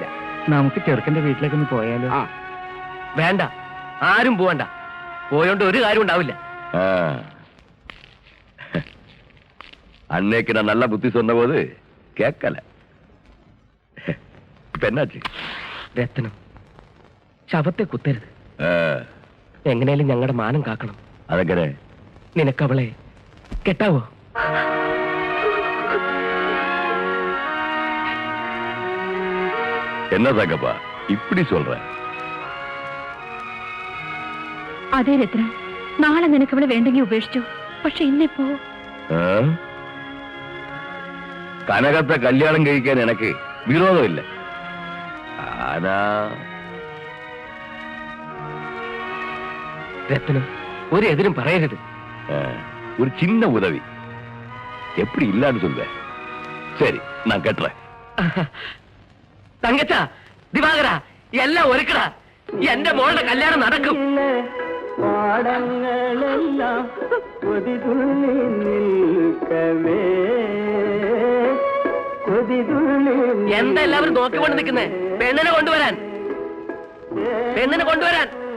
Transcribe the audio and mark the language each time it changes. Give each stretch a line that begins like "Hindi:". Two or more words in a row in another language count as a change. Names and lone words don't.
Malayalam: നമുക്ക് ചെറുക്കന്റെ വീട്ടിലേക്കൊന്ന് പോയാലോ? ആ, വേണ്ട, ആരും പോവണ്ട. പോയോണ്ട് ഒരു കാര്യം ഉണ്ടാവില്ല.
Tamil: அன்னைக்கு நான் நல்ல புத்தி சொன்ன போது கேட்கல. இப்ப என்னாச்சு?
Malayalam: രത്നം, ശവത്തെ കുത്തരുത്. എങ്ങനെയാലും ഞങ്ങളുടെ മാനം കാക്കണം. അതെങ്ങനെ? നിനക്കവളെ കെട്ടാവോ?
Tamil: என்ன தங்கப்பா இப்படி சொல்ற?
Malayalam: അതേ രത്നം, നാളെ നിനക്ക് അവളെ വേണ്ടെങ്കിൽ ഉപേക്ഷിച്ചു. പക്ഷെ ഇന്നിപ്പോ കനകത്തെ കല്യാണം കഴിക്കാൻ എനിക്ക് വിരോധമില്ല. ആനാ രത്നം, ഒരു എതിരും പറയരുത്.
Tamil: ஒரு சின்ன உதவி. எப்படி இல்லான்னு சொல்வேன். சரி, நான் கட்டுறேன்.
Malayalam: തങ്കച്ച, ദിവാകര, എല്ലാം ഒരുക്കടാ. എന്റെ മോളുടെ കല്യാണം നടക്കും. പാടങ്ങളെല്ലാം കൊതിതുള്ളി നിൽക്കവേ എന്താ എല്ലാവരും നോക്കിക്കൊണ്ട് നിൽക്കുന്നേ? പെണ്ണിനെ കൊണ്ടുവരാൻ, പെണ്ണിനെ കൊണ്ടുവരാൻ.